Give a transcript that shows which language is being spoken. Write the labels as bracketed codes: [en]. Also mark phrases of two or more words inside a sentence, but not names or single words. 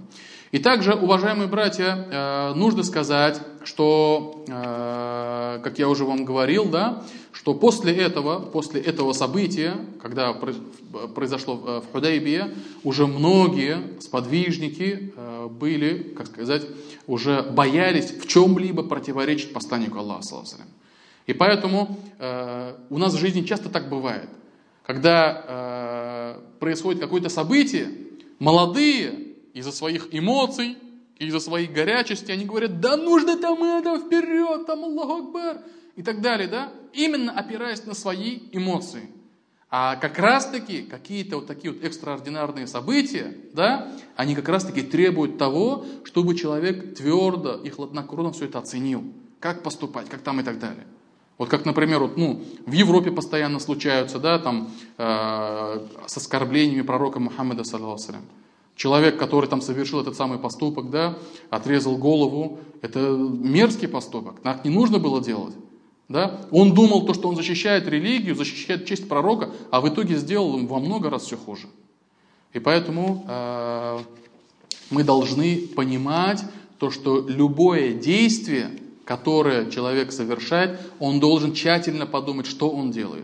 [ru] И также, уважаемые братья, нужно сказать, что, как я уже вам говорил, да, что после этого события, когда произошло в Худайбие, уже многие сподвижники были, как сказать, уже боялись в чем-либо противоречить посланнику Аллаха, [ar] صلى الله عليه وسلم. [ru] И поэтому у нас в жизни часто так бывает, когда происходит какое-то событие, молодые из-за своих эмоций, из-за своей горячести, они говорят, да нужно там это, вперед, там [ar] الله أكبر, [ru] и так далее, да, именно опираясь на свои эмоции. А как раз-таки какие-то вот такие вот экстраординарные события, да, они как раз-таки требуют того, чтобы человек твердо и хладнокровно все это оценил, как поступать, как там и так далее. Вот как, например, вот, в Европе постоянно случаются, да, там, с оскорблениями пророка Мухаммада, [ar] صلى الله عليه وسلم. [ru] Человек, который там совершил этот самый поступок, да, отрезал голову, это мерзкий поступок, так не нужно было делать. Да? Он думал, то, что он защищает религию, защищает честь пророка, а в итоге сделал им во много раз все хуже. И поэтому мы должны понимать то, что любое действие, которое человек совершает, он должен тщательно подумать, что он делает.